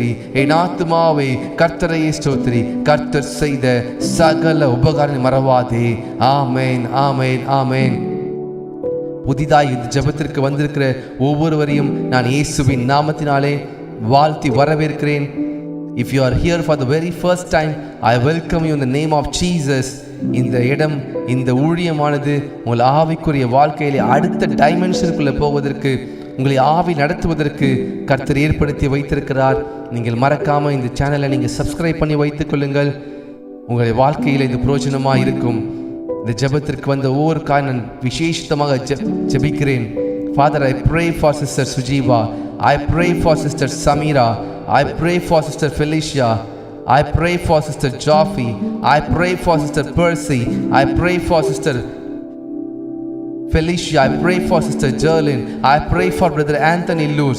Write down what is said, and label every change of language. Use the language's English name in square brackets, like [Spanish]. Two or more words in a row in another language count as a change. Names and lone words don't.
[Tamil] என் ஆத்துமாவை கர்த்தரையே ஸ்தோத்திரி, கர்த்தர் செய்த சகல உபகாரம் மறவாதே. ஆமேன், ஆமேன், ஆமேன். புதிதாய் இந்த ஜெபத்திற்கு வந்திருக்கிற ஒவ்வொருவரையும் நான் இயேசுவின் நாமத்தினாலே வாழ்த்தி வரவேற்கிறேன். [English] If you are here for the very first time, I welcome you in the name of Jesus. [Tamil] இந்த இடம், இந்த ஊழியமானது உங்கள் ஆவிக்குரிய வாழ்க்கையிலே அடுத்த டைமென்ஷனுக்குள்ளே போவதற்கு, உங்களை ஆவி நடத்துவதற்கு கர்த்தர் ஏற்படுத்தி வைத்திருக்கிறார். நீங்கள் மறக்காமல் இந்த சேனலை நீங்கள் சப்ஸ்கிரைப் பண்ணி வைத்துக் கொள்ளுங்கள். உங்களுடைய வாழ்க்கையில் இது பிரயோஜனமாக இருக்கும். இந்த ஜெபத்திற்கு வந்த ஒவ்வொரு நான் விசேஷமாக ஜெபிக்கிறேன். [English] Father, I pray for Sister Sujiva. I pray for Sister Samira. I pray for Sister Felicia. I pray for Sister Joffi. I pray for Sister Percy. I pray for Sister Felicia. I pray for Sister Jerlyn. I pray for Brother Anthony Luz.